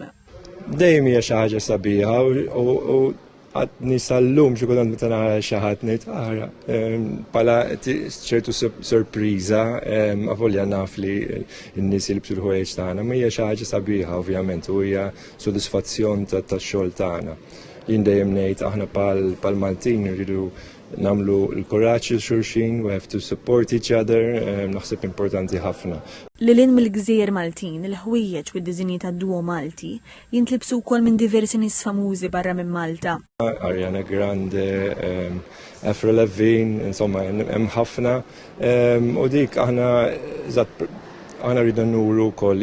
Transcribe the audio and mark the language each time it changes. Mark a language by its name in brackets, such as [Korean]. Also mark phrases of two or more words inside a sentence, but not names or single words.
[Maltese] Dejjem hija xi ħaġa sabiħa u għadni sal-lum xi kultant meta nara xi ħadd ngħid bħala ċertu sorpriża avolja naf li n-nies jilbsu l-ħwejjeġ tagħna, ma hija xi ħaġa sabiħa ovvjament u hija sodisfazzjon tax-xogħol tagħna. Jien dejjem ngħid aħna bħal Maltin irridu nagħmlu l-kuraġġ il xulxin, [English] we have to support each other, [Maltese] naħseb importanti ħafna. Lilin mill-Gżejjer Maltin, il-ħwejjeġ u d-diżinji tad-duo Malti jintlibsu wkoll minn diversi nies famużi barra minn Malta. Ariana Grande, Avril Lavigne, insomma hemm ħafna u dik aħna rridu nuru wkoll